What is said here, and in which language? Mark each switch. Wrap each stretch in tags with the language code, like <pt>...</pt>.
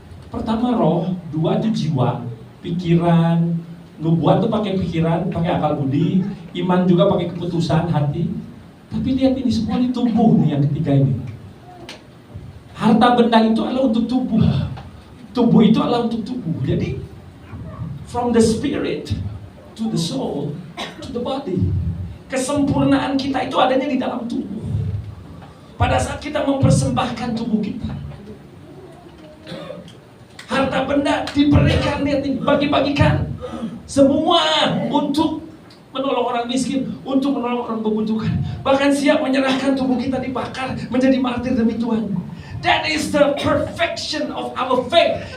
<id>Pertama roh, dua itu jiwa, pikiran. Nubuat itu pakai pikiran, pakai akal budi. Iman juga pakai keputusan hati. Tapi lihat ini semua di tubuh nih yang ketiga ini. Harta benda itu adalah untuk tubuh. Tubuh itu adalah untuk tubuh. Jadi</id> <en>from the spirit to the soul to the body.</en> <id>Kesempurnaan kita itu adanya di dalam tubuh. Pada saat kita mempersembahkan tubuh kita, harta benda diberikan, dibagi-bagikan. Semua untuk menolong orang miskin, untuk menolong orang membutuhkan. Bahkan siap menyerahkan tubuh kita dibakar menjadi martir demi Tuhan.</id> <en>That is the perfection of our faith.</en>